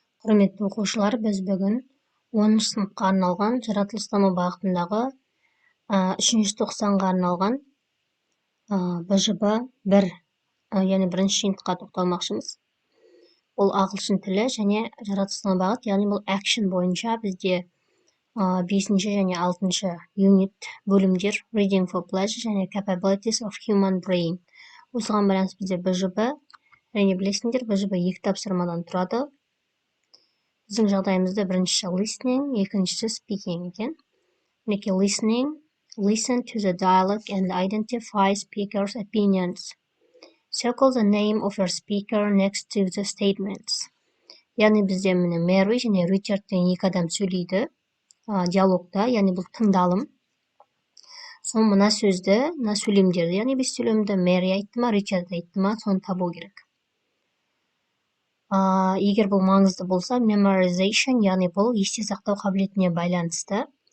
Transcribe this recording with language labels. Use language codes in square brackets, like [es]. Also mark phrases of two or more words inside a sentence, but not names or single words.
[kk] Құрметті оқушылар, біз бүгін 10 сыныпқа арналған жаратылыстану бағытындағы 3 тоқсанға арналған БЖБ 1, яғни бірінші жиынтыққа тоқталмақшымыз. Ол ағылшын тілі және жаратылыстану бағыт, яғни бұл action бойынша бізде 5-ші және 6-ші юнит бөлімдер [en] reading for pleasure [kk] және [en] capabilities of human brain. [kk] Осыған байланысты бізде БЖБ, және білесіңдер, БЖБ 2 тапсырмадан тұрады. Біздің жағдайымызда біріншісі listening, екіншісі speaking екен. Мінекей listening, [en] listen to the dialogue and identify speaker's opinions. Circle the name of your speaker next to the statements. [kk] Яғни бізде міне Мэри және Ричард деген екі адам сөйлейді диалогта, яғни бұл тыңдалым. Соны мына сөзді, мына сөйлемдерді, яғни біз сөйлемді Мэри айтты ма, Ричард айтты ма, соны табу керек. Егер бұл маңызды болса, memorization, яғни бұл есте сақтау қабілетіне байланысты.